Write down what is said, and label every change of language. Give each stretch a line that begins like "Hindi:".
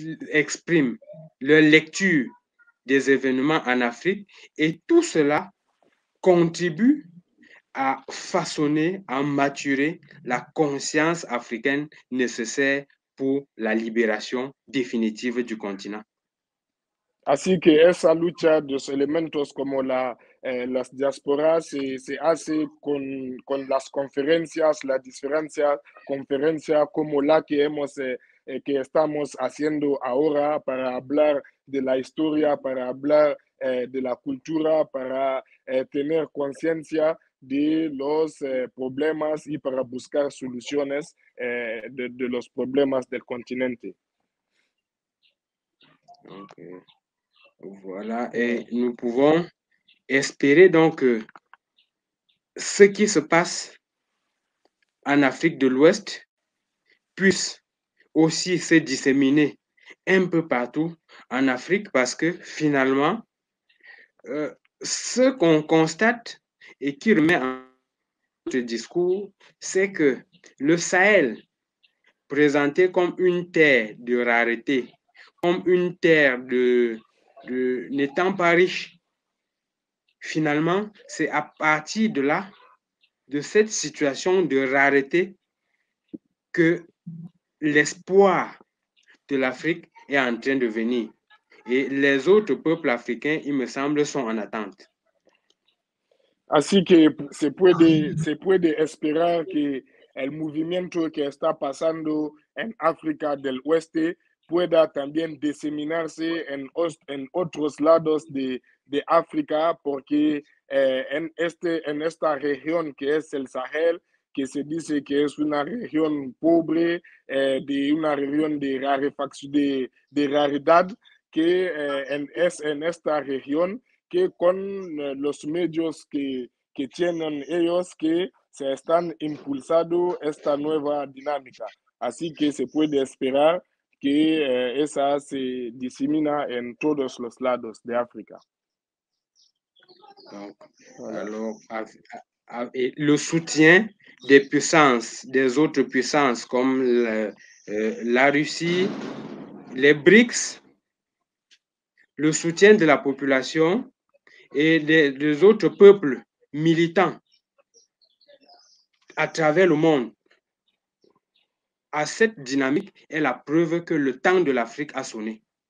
French: expriment leur lecture des événements en Afrique, et tout cela contribue à façonner, à maturer la conscience africaine nécessaire pour
Spanish: la liberación definitiva del continente. Así que esa lucha de los elementos como las diásporas se hace con las conferencias, la diferencia conferencia como la que que estamos haciendo ahora para hablar de la historia, para hablar de la cultura, para tener conciencia de los problemas y para buscar soluciones de los problemas del continente. Okay.
French: Voilà, et nous pouvons espérer donc que ce qui se passe en Afrique de l'Ouest puisse aussi se disséminer un peu partout en Afrique, parce que finalement, ce qu'on constate et qui remet en notre discours, c'est que le Sahel, présenté comme une terre de rareté, comme une terre n'étant pas riche, finalement, c'est à partir de là, de cette situation de rareté, que l'espoir de l'Afrique est en train de venir. Et les autres peuples africains, il me semble, sont en attente.
Spanish: Así que se puede esperar que el movimiento que está pasando en África del Oeste pueda también diseminarse en otros lados de África, porque en esta región que es el Sahel, que se dice que es una región pobre, de una región de rarefacción, de raridad, que es en esta región que con los medios que tienen ellos que se están impulsando esta nueva dinámica. Así que se puede esperar que esa se disemina en todos los lados de África.
French: Donc, voilà. Alors, le soutien des puissances, des autres puissances comme la Russie, les BRICS, le soutien de la population et des autres peuples militants à travers le monde à cette dynamique est la preuve que le temps de l'Afrique a sonné.